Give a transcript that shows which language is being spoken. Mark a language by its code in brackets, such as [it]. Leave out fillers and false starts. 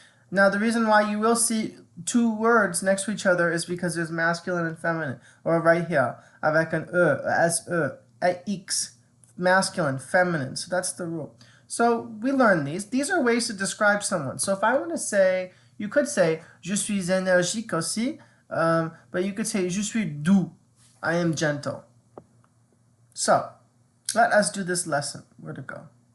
[en] Now, the reason why you will see two words next to each other is because there's masculine and feminine. Or right here, [fr] avec un [en] E, S-E, X, masculine, feminine. So that's the rule. So we learn these. These are ways to describe someone. So if I want to say, you could say, [fr] je suis énergique aussi, [en] but you could say, [fr] je suis doux. [en] I am gentle. So, let us do this lesson. Where'd it go?